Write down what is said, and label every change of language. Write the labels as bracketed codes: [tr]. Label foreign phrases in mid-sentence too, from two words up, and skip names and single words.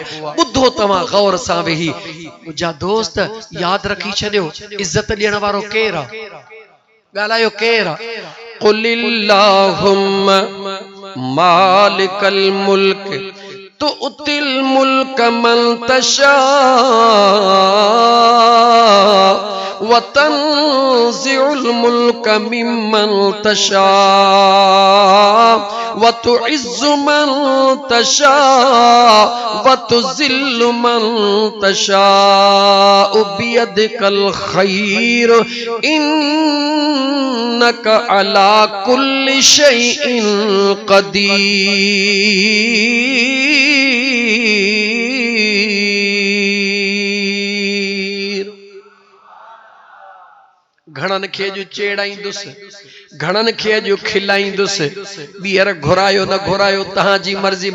[sd] ॿुधो तव्हां गौर सां वेही। मुंहिंजा दोस्त यादि रखी छॾियो इज़त ॾियण वारो केरु आहे, ॻाल्हायो केरु आहे। [ar] قل اللهم مالك الملك تؤتي الملك من تشاء و تنزع الملك ممن تشاء و تعز من تشاء و تذل من تشاء بيدك الخير إنك على كل شيء قدير. [sd] घणनि खे अॼु चेड़ाईंदुसि, घणनि खे अॼु खिलाईंदुसि, ॿीहर घुरायो न घुरायो तव्हांजी मर्ज़ी।